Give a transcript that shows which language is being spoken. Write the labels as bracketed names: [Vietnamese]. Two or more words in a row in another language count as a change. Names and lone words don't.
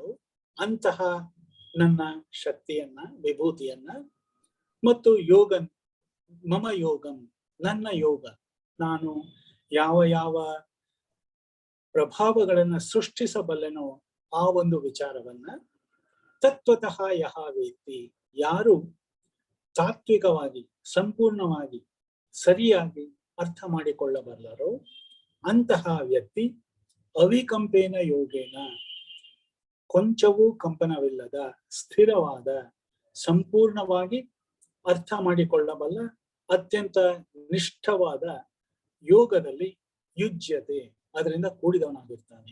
[Kannada] ಅಂತಹ ನನ್ನ ಶಕ್ತಿಯನ್ನ, ವಿಭೂತಿಯನ್ನ ಮತ್ತು ಯೋಗನ್, [Sanskrit] ಮಮ ಯೋಗಂ, [Kannada] ನನ್ನ ಯೋಗ, ನಾನು ಯಾವ ಯಾವ ಪ್ರಭಾವಗಳನ್ನ ಸೃಷ್ಟಿಸಬಲ್ಲನೋ ಆ ಒಂದು ವಿಚಾರವನ್ನ [Sanskrit] ತತ್ವತಃ ಯಹ ವೇತ್ತಿ, [Kannada] ಯಾರು ತಾತ್ವಿಕವಾಗಿ ಸಂಪೂರ್ಣವಾಗಿ ಸರಿಯಾಗಿ ಅರ್ಥ ಮಾಡಿಕೊಳ್ಳಬಲ್ಲರೋ ಅಂತಹ ವ್ಯಕ್ತಿ [Sanskrit] ಅವಿಕಂಪೇನ ಯೋಗೇನ, [Kannada] ಕೊಂಚವೂ ಕಂಪನವಿಲ್ಲದ ಸ್ಥಿರವಾದ ಸಂಪೂರ್ಣವಾಗಿ ಅರ್ಥ ಮಾಡಿಕೊಳ್ಳಬಲ್ಲ ಅತ್ಯಂತ ನಿಷ್ಠವಾದ ಯೋಗದಲ್ಲಿ ಯುಜ್ಯತೆ, ಅದರಿಂದ ಕೂಡಿದವನಾಗಿರ್ತಾನೆ.